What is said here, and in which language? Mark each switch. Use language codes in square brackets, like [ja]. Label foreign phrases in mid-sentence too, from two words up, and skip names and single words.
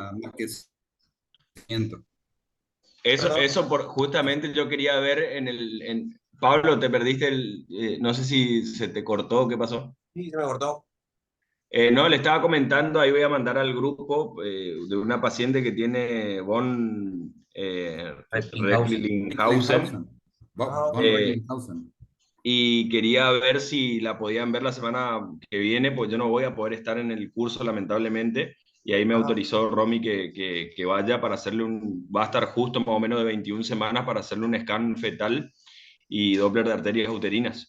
[es] nada más que seguimiento. Perdón, Eso justamente yo quería ver Pablo, te perdiste no sé si se te cortó, ¿qué pasó? sí, se me cortó. No, le estaba comentando, ahí voy a mandar al grupo de una paciente que tiene von Recklinghausen. Recklinghausen. Recklinghausen. Von eh, Recklinghausen. y quería ver si la podían ver la semana que viene, pues yo no voy a poder estar en el curso lamentablemente, y ahí me Ajá, autorizó Romy que vaya para hacerle va a estar justo más o menos de 21 semanas para hacerle un scan fetal y Doppler de arterias uterinas.